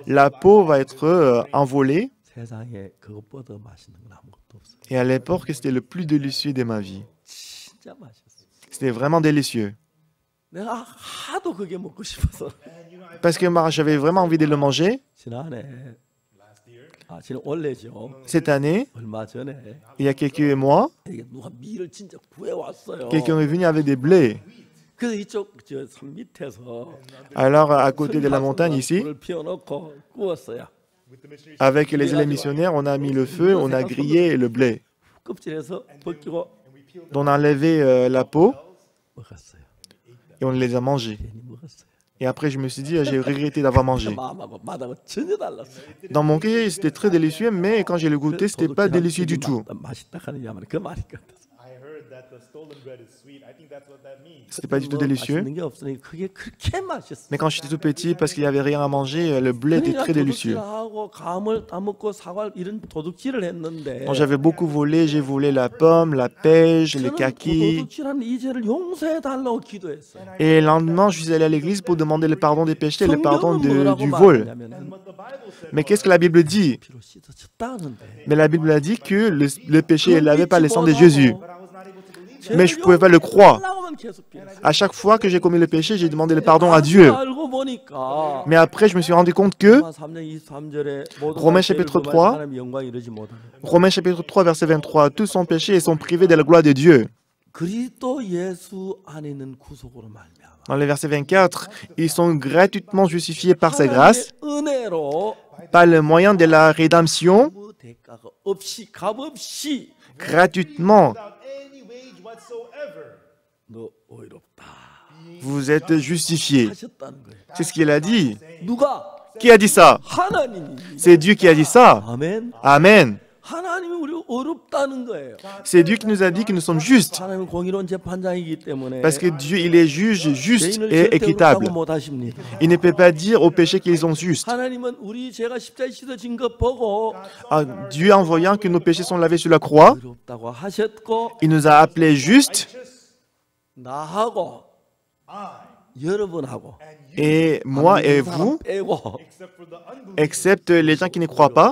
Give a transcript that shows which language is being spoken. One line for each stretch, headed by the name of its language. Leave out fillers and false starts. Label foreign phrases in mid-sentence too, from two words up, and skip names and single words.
French: La peau va être envolée.
Korean: 세상에 그것보다 맛있는 건 아무것도 없어요.
French: Et à l'époque, c'était le plus délicieux de ma vie.
Korean: 진짜 맛있었어요.
French: C'était vraiment délicieux.
Korean: 내가 하도 그게 먹고 싶어서
French: Parce que j'avais vraiment envie de le manger.
Korean: 지난해 지난 원래죠.
French: Cette année,
Korean: 얼마 전에
French: il y a quelques mois,
Korean: 이게 누가 밀을 진짜 구해 왔어요.
French: quelqu'un est venu avec des blés.
Korean: 그래서 이쪽 저 산 밑에서
French: Alors, à côté de la montagne, ici,
Korean: 불을 피워놓고 구웠어요.
French: avec les élèves missionnaires, on a mis le feu, on a grillé le blé.
Korean: 껍질에서 벗기고
French: On a enlevé la peau
Korean: 먹었어요.
French: et on les a mangés.
Korean: 괜히 먹었어요.
French: Et après, je me suis dit, j'ai regretté d'avoir mangé.
Korean: 마음하고 맛하고 전혀 달랐어요.
French: Dans mon cas, c'était très délicieux, mais quand j'ai le goûté, c'était pas délicieux du tout.
Korean: 맛있다 하느냐 말이야. 그 말이 같았어.
French: C'était pas du tout délicieux.
Korean: 맛있는 게 없으니 그게 그렇게 맛있어.
French: Mais quand j'étais tout petit, parce qu'il n'y avait rien à manger, le blé était très délicieux.
Korean: 도둑질하고 감을 따먹고 사과 이런 도둑질을 했는데
French: Quand j'avais beaucoup volé, j'ai volé la pomme, la pêche, les
Korean: 저는 그
French: kakis.
Korean: 도둑질한 이 죄를 용서해 달라고 기도했어요.
French: Et le lendemain, je suis allé à l'église pour demander le pardon des péchés, le pardon
Korean: 성경은 뭐라고
French: du vol.
Korean: 말하냐면은
French: Mais qu'est-ce que la Bible dit?
Korean: 피로 씻어졌다는데
French: Mais la Bible a dit que le péché est lavé par le sang de Jésus. Mais je ne pouvais pas le croire. À chaque fois que j'ai commis le péché, j'ai demandé le pardon à Dieu.
Korean: 알고 보니까
French: Mais après, je me suis rendu compte que
Korean: 로마 3장 23절에
French: Romains chapitre 3, Romains chapitre 3, verset 23, tous sont péchés et sont privés de la gloire de Dieu.
Korean: 그리스도 예수 안에 있는 구속으로 말미암아
French: Dans le verset 24, ils sont gratuitement justifiés par sa grâce,
Korean: 은혜로
French: par le moyen de la rédemption,
Korean: 아무 대가가 없이 값 없이
French: gratuitement.
Korean: 너 의롭다
French: Vous êtes justifiés.
Korean: 하셨다는 거예요.
French: C'est ce qu'il a dit.
Korean: 누가?
French: Qui a dit ça?
Korean: 하나님이.
French: C'est Dieu qui a dit ça.
Korean: 아멘.
French: Amen.
Korean: 하나님이 우리 의롭다는 거예요.
French: C'est Dieu qui nous a dit que nous sommes justes.
Korean: 하나님은 공의로운 재판장이기 때문에
French: Parce que Dieu, il est juge juste
Korean: 죄인을
French: et
Korean: 절대
French: équitable.
Korean: 의롭다고 못 하십니다.
French: Il ne peut pas dire aux péchés qu'ils sont justes.
Korean: 하나님은 우리 죄가 십자가에 씻어진 것 보고
French: Ah, Dieu, en voyant que nos péchés sont lavés sur la croix,
Korean: 의롭다고 하셨고
French: il nous a appelés justes.
Korean: 나하고 여러분하고
French: Et moi et vous,
Korean: 빼고
French: excepte les gens qui ne croient pas,